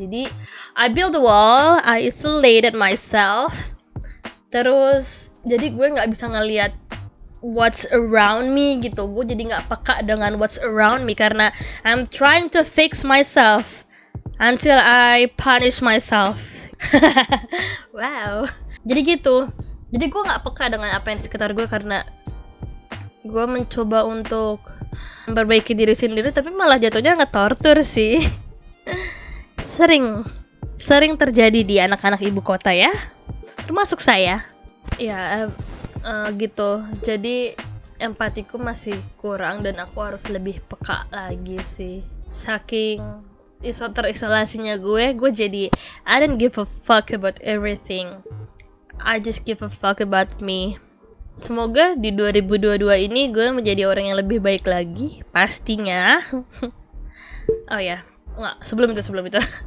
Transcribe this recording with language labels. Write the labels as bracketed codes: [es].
[id] Jadi [en] I build the wall, I isolated myself. [id] Terus jadi gue nggak bisa ngelihat [en] what's around me [id] gitu. Gue jadi nggak peka dengan [en] what's around me karena I'm trying to fix myself until I punish myself. [id] Wow. Jadi gitu. Jadi gue nggak peka dengan apa yang di sekitar gue karena gue mencoba untuk memperbaiki diri sendiri, tapi malah jatuhnya nge-torture sih. Sering terjadi di anak-anak ibu kota ya, termasuk saya. Ya gitu. Jadi empatiku masih kurang dan aku harus lebih peka lagi sih. Saking terisolasinya gue jadi [en] I don't give a fuck about everything. I just give a fuck about me. [id] Semoga di 2022 ini gue menjadi orang yang lebih baik lagi, pastinya. Oh ya, enggak, sebelum itu.